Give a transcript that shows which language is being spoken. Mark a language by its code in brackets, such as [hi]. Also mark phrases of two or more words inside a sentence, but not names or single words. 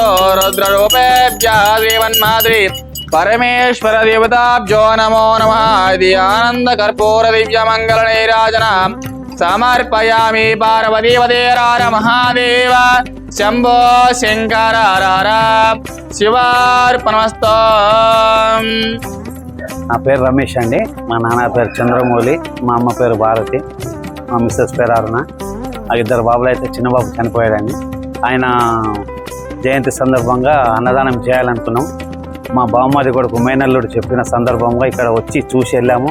[sa] रुद्ररूपेभ्यः देवन्माद्रि परमेश्वर देवताभ्यो नमो नमः। आनंद कर्पूर दिव्य मंगल नीराजनम् समर्पयामि। पार्वती वदेरार महादेव शंभो शंकर शिवार्पणमस्तु। [te] నా పేరు రమేష్ అండి. మా నాన్న పేరు చంద్రమౌళి, మా అమ్మ పేరు భారతి, మా మిస్సెస్ పేరు అరుణ. ఆ ఇద్దరు బాబులు అయితే చిన్న బాబు చనిపోయాడండి. ఆయన జయంతి సందర్భంగా అన్నదానం చేయాలనుకున్నాం. మా బామ్మది కొడుకు మేనల్లుడు చెప్పిన సందర్భంగా ఇక్కడ వచ్చి చూసి వెళ్ళాము.